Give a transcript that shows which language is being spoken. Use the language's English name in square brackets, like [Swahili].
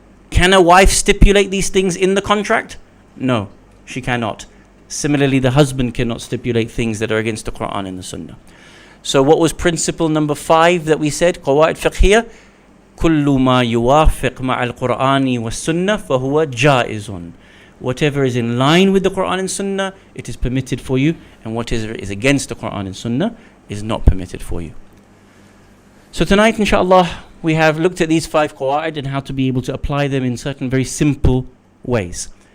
[English] Can a wife stipulate these things in the contract? No, she cannot. Similarly, the husband cannot stipulate things that are against the Quran and the Sunnah. So what was principle number 5 that we said? [Arabic] قواعد فقهية. كل ما يوافق مع القرآن والسنة فهو جائز. [English] Whatever is in line with the Quran and Sunnah, it is permitted for you, and whatever is against the Quran and Sunnah is not permitted for you. So tonight, inshallah, we have looked at these 5 qawaid and how to be able to apply them in certain very simple ways.